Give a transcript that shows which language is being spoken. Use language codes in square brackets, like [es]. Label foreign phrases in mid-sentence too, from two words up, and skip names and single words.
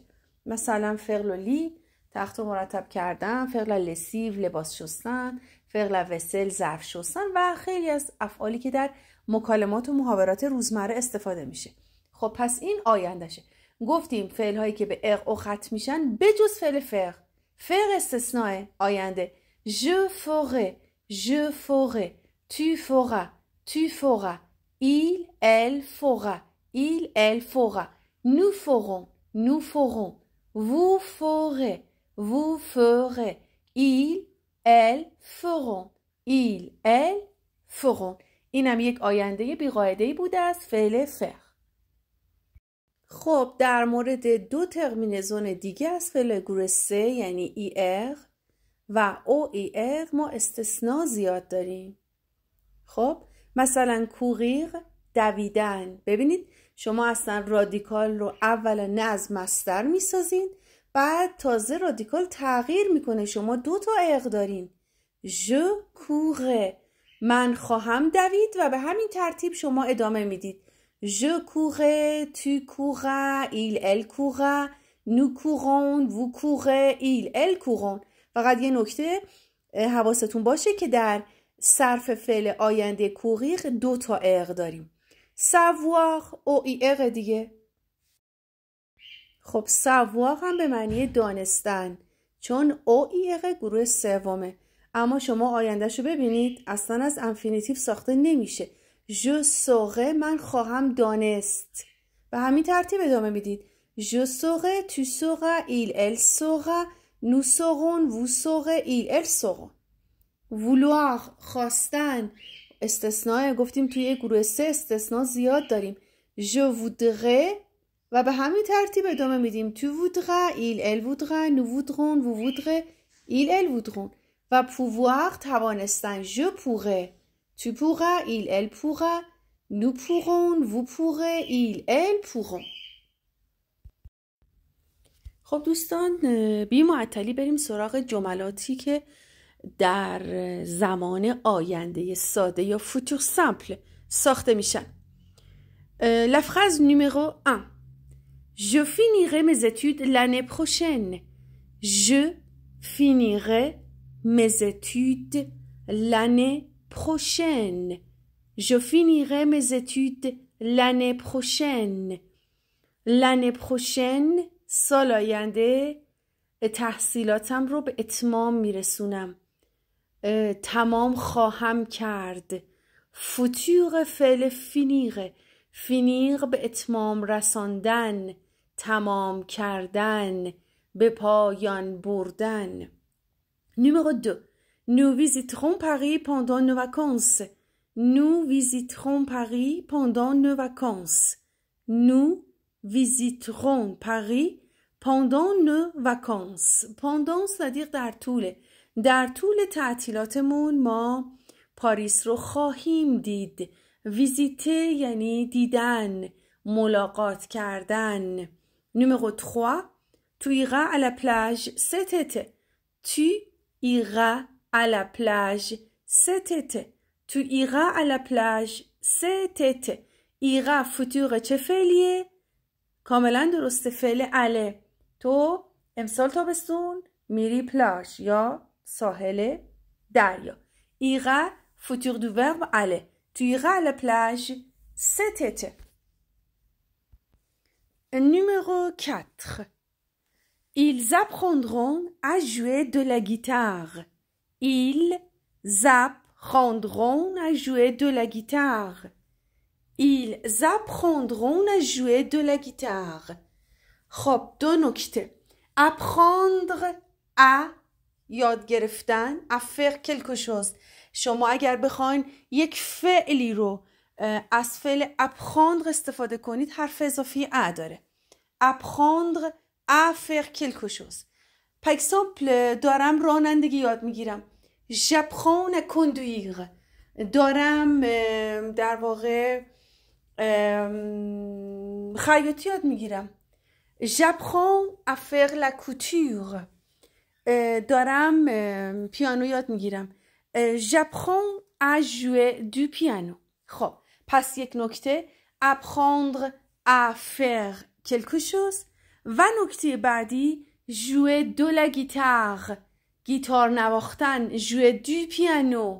[fa] مثلا فعل لی، تخت مرتب کردن، فعل لسیو، لباس شستن، فعل وسل، ظرف شستن و خیلی از افعالی که در مکالمات و محاورات روزمره استفاده میشه. خب پس این آیندهشه. گفتیم فعل هایی که به اغ او ختم میشن به جز فعل فعل. فعل استثناء آینده. [fr] Je ferai, je ferai, tu feras, tu feras, il, elle fera, il, elle fera, nous ferons, nous ferons, vous ferez, vous ferez, il, elle feront, il, elle feront. [fa] اینم یک آینده بی‌قاعده‌ای بوده از فعل فعل. خب در مورد دو ترمینزون دیگه از فعل گروه سه یعنی ER و OER ما استثناء زیاد داریم. خب مثلا کوغیر، دویدن. ببینید شما اصلا رادیکال رو اولا نه از مصدر میسازین، بعد تازه رادیکال تغییر میکنه. شما دو تا اغ دارین. [fr] Je courrai، [fa] من خواهم دوید و به همین ترتیب شما ادامه میدید. [fr] Je courrai, tu courras, il, elle courra, nous courons, vous courez, il, elle couront. [fa] فقط یه نکته حواستون باشه که در صرف فعل آینده کوغیر دو تا اغ داریم. savoir او ای اغ دیگه. خب savoir هم به معنی دانستن، چون او ای اغ گروه سومه. اما شما آیندهشو ببینید اصلا از انفینیتیو ساخته نمیشه. [fr] je saurai، [fa] من خواهم دانست. به همین ترتیب ادامه میدید. [fr] je saurai, tu sauras, il, elle saura, nous saurons, vous saurez, il, elle sauront. [fa] vouloir، خواستن. استثناء گفتیم توی گروه سه استثناء زیاد داریم. [fr] je voudrais [fa] و به همین ترتیب ادامه میدیم. [fr] tu voudras, il, elle voudra, nous voudrons, vous voudrez, il, elle voudront. [fa] و pouvoir، توانستن. [fr] je pourrais، tu pourras, il, elle pourra, nous pourrons, vous pourrez, il, elle pourront. [fa] خب دوستان، بی معطلی بریم سراغ جملاتی که در زمان آینده ساده یا [fr] futur simple [fa] ساخته میشن. [fr] La phrase numéro 1. Je finirai mes études l'année prochaine. Je finirai mes études l'année prochaine. Je finirai mes études l'année prochaine. L'année prochaine، [fa] سال آینده، تحصیلاتم رو به اتمام میرسونم، تمام خواهم کرد. فوتور فعل فینیره. فینیر به اتمام رساندن، تمام کردن، به پایان بردن. [fr] Numéro 2. Nous visiterons Paris pendant nos vacances. Nous visiterons Paris pendant nos vacances. Nous visiterons Paris pendant nos vacances. Pendant c'est-à-dire [fa] در طول تعطیلاتمون ما پاریس رو خواهیم دید. ویزیته یعنی دیدن، ملاقات کردن. [fr] Numéro 3. Tu iras à la plage cet été. Tu iras à la plage cet été. Tu iras à la plage cet été. [fa] ira فوتور چه فعلیه؟ کاملا درسته، فعل اله. تو امسال تابستون میری پلاژ یا ساحل دریا. ira [fr] futur du verbe aller. Tu iras à la plage cet été. Numéro 4. Ils apprendront à jouer de la guitare. Ils apprendront à jouer de la guitare. Ils apprendront à jouer de la guitare. [fa] خب دو نکته. [fr] apprendre à [fa] یاد گرفتن [fr] à faire quelque chose. [fa] شما اگر بخواین یک فعلی رو از فعل apprendre استفاده کنید حرف اضافی ا داره. [fr] apprendre à faire quelque chose. par exemple [fa] دارم رانندگی یاد میگیرم. [fr] j'apprends à conduire. [fa] دارم در واقع خیاطی یاد میگیرم. [fr] j'apprends à faire la couture. [fa] دارم پیانو یاد میگیرم. [fr] j'apprends à jouer du piano. [fa] خب پس یک نکته [fr] apprendre à faire quelque chose [fa] و نکته بعدی [fr] jouer de la guitare. [fa] گیتار نواختن [fr] jouer du piano.